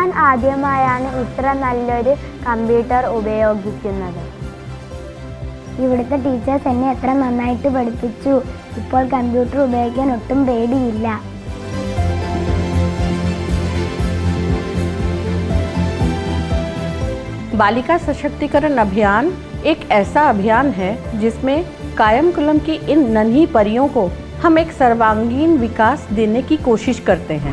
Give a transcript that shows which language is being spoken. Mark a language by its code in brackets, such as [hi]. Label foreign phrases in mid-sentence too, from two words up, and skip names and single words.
[ml] ആദ്യമായാണ് ഇത്ര നല്ലൊരു കമ്പ്യൂട്ടർ ഉപയോഗിക്കുന്നത്. ഇവിടുത്തെ ടീച്ചേഴ്സ് എന്നെ എത്ര നന്നായിട്ട് പഠിപ്പിച്ചു. ഇപ്പോൾ കമ്പ്യൂട്ടർ ഉപയോഗിക്കാൻ ഒട്ടും പേടിയില്ല. [hi] बालिका सशक्तिकरण अभियान एक ऐसा अभियान है जिसमें कायमकुलम की इन नन्ही परियों को हम एक सर्वांगीण विकास देने की कोशिश करते हैं।